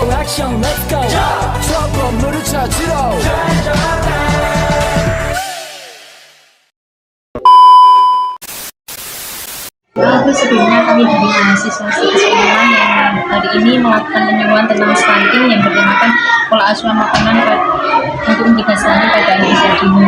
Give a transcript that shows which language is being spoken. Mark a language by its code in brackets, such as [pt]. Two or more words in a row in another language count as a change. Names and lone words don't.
[ko] 형 [en] let's go [ko] 저 건물을 찾으러 [id] Itu sebelumnya kami dari mahasiswa sekolah yang hari ini melakukan penyuluhan tentang stunting yang bertemakan pola asuhan makanan untuk mencegah stunting pada anak usia dini.